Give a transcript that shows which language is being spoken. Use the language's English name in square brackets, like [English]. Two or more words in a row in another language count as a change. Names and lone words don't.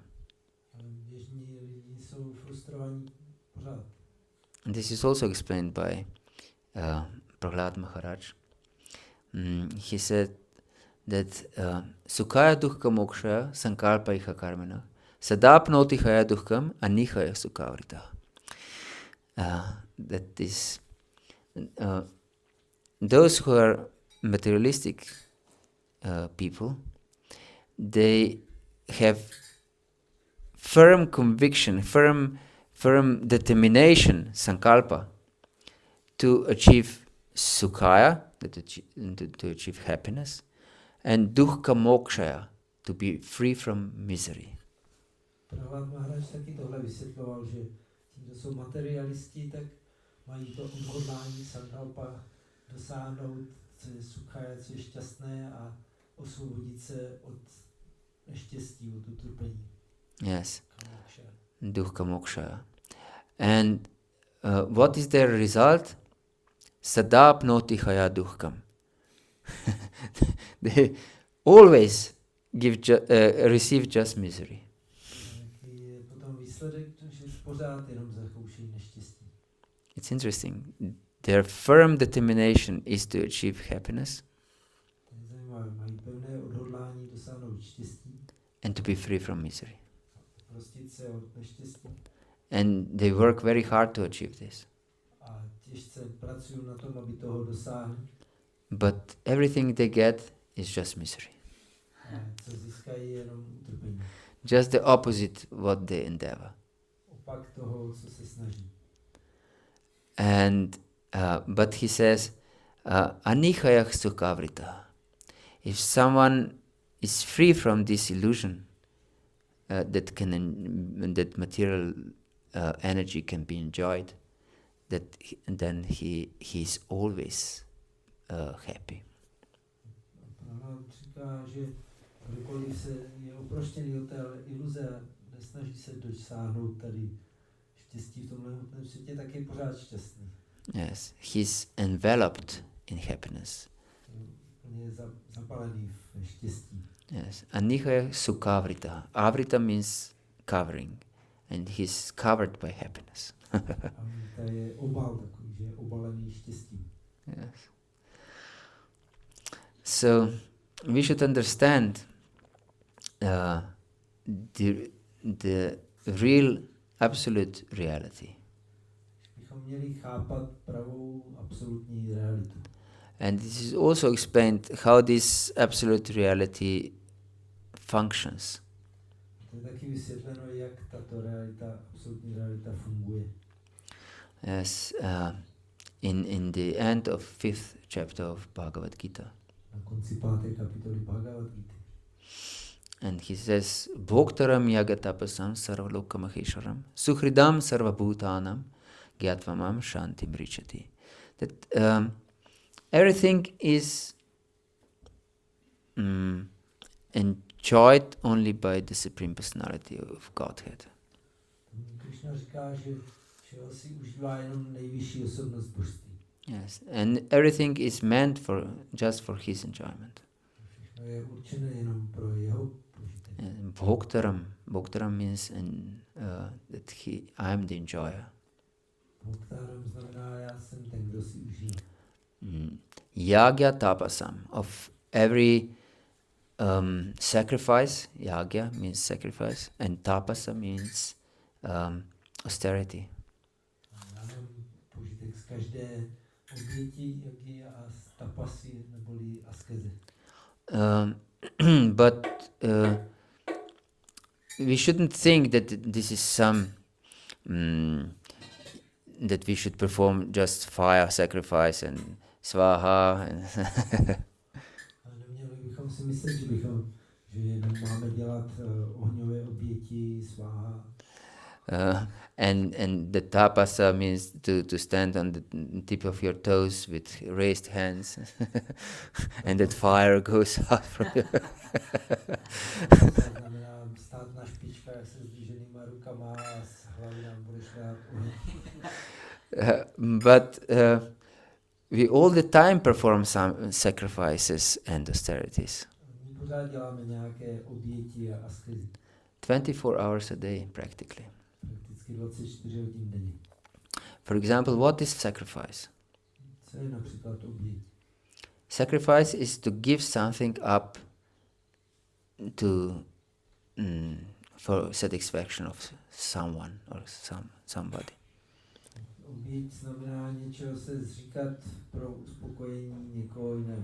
[Czech] Ale běžní lidi jsou frustrovaní pořád. [English] And this is also explained by Prahlad Maharaj. [Sanskrit] He said that Sukhaya Dukkha Mokshaya Sankalpa Iha Karmana Sadapnoti Haya Dukkam Anihaya Sukhavrita. [English] That is, those who are materialistic people, they have firm conviction, firm determination, sankalpa, to achieve sukhaya, to achieve happiness, and [Sanskrit] dukkha mokshaya, [English] to be free from misery. [Czech] Prahlad Maharaj taky tohle vysvětloval, že tím, že jsou materialisti, tak mají to odhodlání sankalpa dosáhnout, co je sukhaya, co je šťastné, a osvobodit se od neštěstí, od utrpení. [Sanskrit] Yes, dukkha mokshaya. [English] And what is their result? [Sanskrit] Sadapnoti haya dukkam. [English] They always receive just misery. [Czech] Potom výsledek, že pořád jenom zakoušejí neštěstí. [English] It's interesting. Their firm determination is to achieve happiness [Czech] Mají pevné odhodlání dosáhnout štěstí, [English] and to be free from misery. [Czech] prostit se od neštěstí. [English] And they work very hard to achieve this. [Czech] A těžce pracují na tom, aby toho dosáhli. [English] But everything they get is just misery. [Czech] A co získají, je jenom utrpení. [English] Just the opposite what they endeavor. [Czech] Opak toho, co se snaží. [English] And but he says, [Sanskrit] anihayah sukhavrita. [English] If someone is free from this illusion that material energy can be enjoyed, then he is always happy. [Czech] Prahlad říká, že kdokoliv se je oproštěný od té iluze a nesnaží se dosáhnout tady štěstí v tomhle hmotném světě, tak je pořád šťastný. [English] Yes, he's enveloped in happiness. [Czech] Je zapalený v štěstí. [Sanskrit] Yes, anihaya sukhavrita. [English] Avrita means covering, and he's covered by happiness. [Czech] A to je obal takový, že je obalený štěstím. [English] Yes. So we should understand the real absolute reality. [Czech] Bychom měli chápat pravou absolutní realitu. [English] And this is also explained how this absolute reality functions. [Czech] To je taky vysvětleno, jak tato realita, absolutní realita funguje. [English] As in the end of 5th chapter of Bhagavad-gita. [Czech] Na konci 5. kapitoly Bhagavad-gity. [English] And he says, [Sanskrit] Bhoktaram yagatapasam sarvalokamahesharam suhridam sarvabhutanam gyatvamam shanti mrichati. [English] That everything is enjoyed only by the Supreme Personality of Godhead. [Czech] Krishna říká, že všeho si užívá jenom nejvyšší osobnost božství. [English] Yes, and everything is meant just for his enjoyment. [Czech] Všechno je určené jenom pro jeho požitek. [English] Bhoktaram means that I am the enjoyer. [Czech] Bhoktaram znamená, já jsem ten, kdo si užívá. [Sanskrit] Yagya tapasam, [English] of every sacrifice. Yagya means sacrifice, and tapasa means austerity. [Czech] Já mám požitek z každé oběti, jagy a z tapasy, neboli askeze. [English] But we shouldn't think that this is some that we should perform just fire sacrifice and swaha. [Czech] A neměli bychom si myslet, že jenom máme dělat ohňové oběti, sváha. [English] And the tapasa means to stand on the tip of your toes with raised hands, and that fire goes out from you. [Czech] Znamená stát na špičkách se zdviženýma rukama a z hlavy nám budeš dát oheň. [English] But we all the time perform some sacrifices and austerities. [Czech] My pořád děláme nějaké oběti a askezy. [English] 24 hours a day, practically. [Czech] Prakticky 24 hodin denně. [English] For example, what is sacrifice? [Czech] Co je například oběť? [English] Sacrifice is to give something up to for satisfaction of someone or somebody. [Czech] Oběť znamená něčeho se zříkat pro uspokojení někoho jiného.